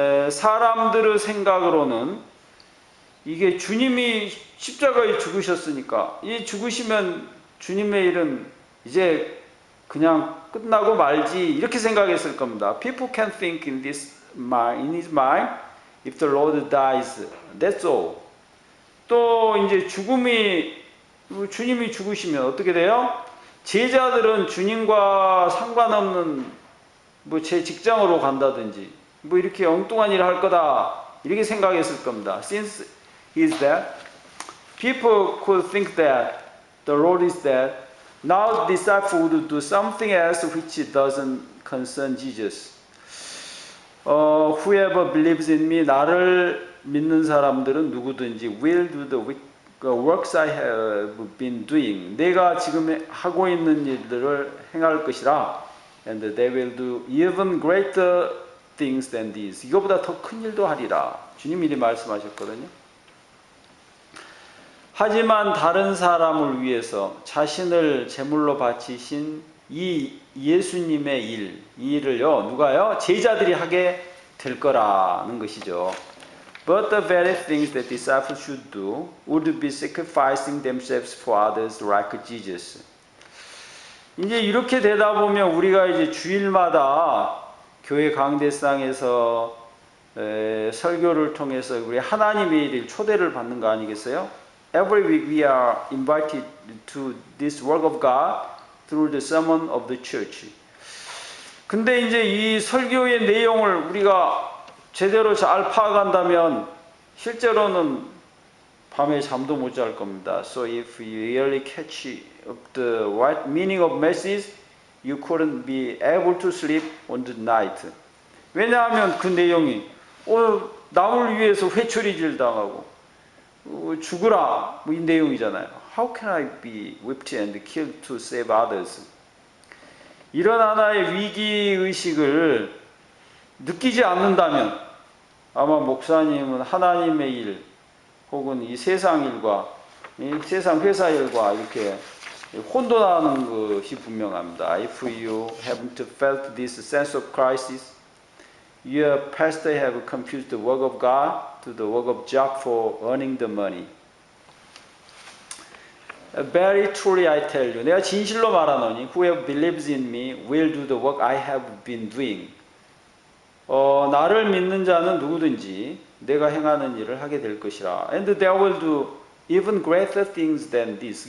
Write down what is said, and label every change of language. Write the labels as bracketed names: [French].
[Korean] 사람들의 생각으로는 이게 주님이 십자가에 죽으셨으니까 이 죽으시면 주님의 일은 이제 그냥 끝나고 말지 이렇게 생각했을 겁니다. [English] People can think in his mind, if the Lord dies, that's all. [Korean] 또 이제 주님이 죽으시면 어떻게 돼요? 제자들은 주님과 상관없는 제 직장으로 간다든지 이렇게 엉뚱한 일을 할 거다 이렇게 생각했을 겁니다. [English] Since he is dead, people could think that the Lord is dead. Now the disciples would do something else which doesn't concern Jesus. Whoever believes in me, [Korean] 나를 믿는 사람들은 누구든지 [English] will do the 그 works I have been doing. [Korean] 내가 지금 하고 있는 일들을 행할 것이라. [English] And they will do even greater things than this. [Korean] 이거보다 더 큰 일도 하리라. 주님이 이렇게 말씀하셨거든요. 하지만 다른 사람을 위해서 자신을 제물로 바치신 이 예수님의 일, 이 일을요, 누가요? 제자들이 하게 될 거라는 것이죠. [English] But the very things that disciples should do would be sacrificing themselves for others like Jesus. [Korean] 이제 이렇게 되다 보면 우리가 이제 주일마다 교회 강대상에서 설교를 통해서 우리 하나님의 일 초대를 받는 거 아니겠어요? [English] Every week we are invited to this work of God through the sermon of the church. [Korean] 근데 이제 이 설교의 내용을 우리가 제대로 잘 파악한다면 실제로는 밤에 잠도 못 잘 겁니다. [English] So if you really catch up the right meaning of message, you couldn't be able to sleep on the night. [Korean] 왜냐하면 그 내용이 남을 위해서 회초리질 당하고 죽으라 뭐 이 내용이잖아요. [English] How can I be whipped and killed to save others? [Korean] 이런 하나의 위기의식을 느끼지 않는다면 아마 목사님은 하나님의 일 혹은 이 세상 일과 이 세상 회사 일과 이렇게 혼돈하는 것이 분명합니다. [English] If you haven't felt this sense of crisis, your pastor have confused the work of God to the work of job for earning the money. Very truly I tell you, [Korean] 내가 진실로 말하노니, [English] whoever believes in me will do the work I have been doing. [Korean] 나를 믿는 자는 누구든지 내가 행하는 일을 하게 될 것이라. [English] And they will do even greater things than this.